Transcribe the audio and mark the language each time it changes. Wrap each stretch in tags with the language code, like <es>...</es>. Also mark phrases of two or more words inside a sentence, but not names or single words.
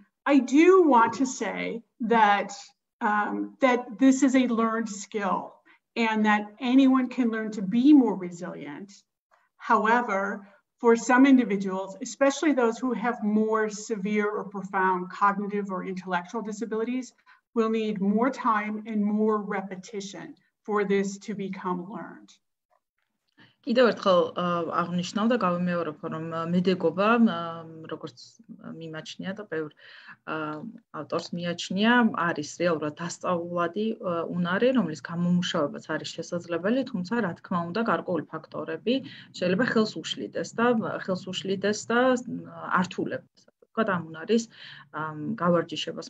<en>I do want to say that that this is a learned skill and that anyone can learn to be more resilient. However, for some individuals, especially those who have more severe or profound cognitive or intellectual disabilities, will need more time and more repetition for this to become learned.</en> <ka>კიდევ ერთხელ აღნიშნავ და გავიმეორებ, რომ მედეგობა, როგორც მიმაჩნია და ბევრ ავტორს მიაჩნია, არის რეალურად დასწავლადი უნარი, რომლის გამომუშავებაც არის შესაძლებელი, თუმცა რა თქმა უნდა გარკვეული ფაქტორები შეიძლება ხელს უშლიდეს და ართულებს, ვთქვათ, ამ უნარის გავარჯიშებას.</ka>